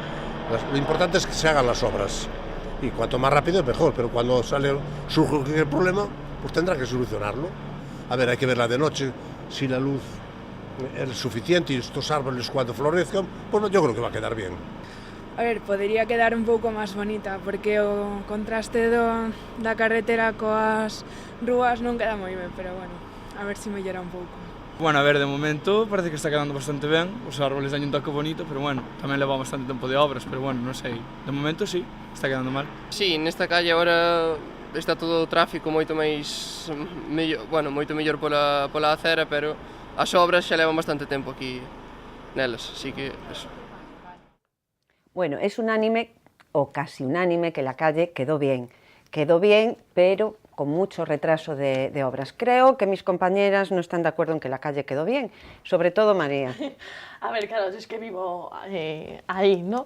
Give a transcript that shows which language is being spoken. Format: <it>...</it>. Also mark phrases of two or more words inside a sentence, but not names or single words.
<es>Lo importante es que se hagan las obras y cuanto más rápido mejor, pero cuando surge cualquier problema, pues tendrá que solucionarlo. A ver, hay que verla de noche, si la luz es suficiente y estos árboles cuando florezcan, pues yo creo que va a quedar bien.</es> <gl>A ver, podría quedar un pouco máis bonita, porque o contraste da carretera coas rúas non queda moi ben, pero bueno, a ver se mellora un pouco. Bueno, a ver, de momento parece que está quedando bastante ben, os árboles dan un toque bonito, pero bueno, tamén leva bastante tempo de obras, pero bueno, non sei, de momento sí, está quedando mal. Sí, nesta calle agora está todo o tráfico moito moito mellor pola acera, pero as obras xa levan bastante tempo aquí nelas, así que eso.</gl> <es>Bueno, es unánime, o casi unánime, que la calle quedó bien, pero con mucho retraso de obras. Creo que mis compañeras no están de acuerdo en que la calle quedó bien, sobre todo María. A ver, claro, es que vivo ahí, ¿no?</es>